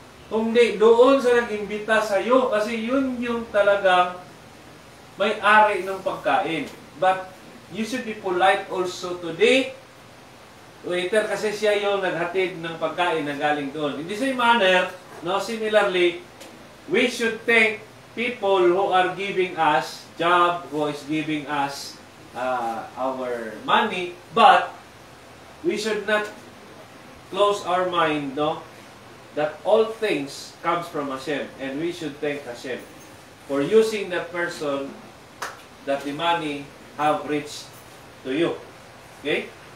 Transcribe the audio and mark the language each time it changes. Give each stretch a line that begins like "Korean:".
Filipino: Kundi doon sa nag-imbita sa iyo kasi yun yung talagang may-ari ng pagkain.
English: But you should be polite also today.
Filipino: Waiter kasi siya yung naghatid ng pagkain na galing doon.
English: In the same manner, no, similarly, we should thank people who are giving us job, who is giving us our money, but we should not close our mind, no, that all things comes from Hashem, and we should thank Hashem for using that person that the money have reached to you. Okay?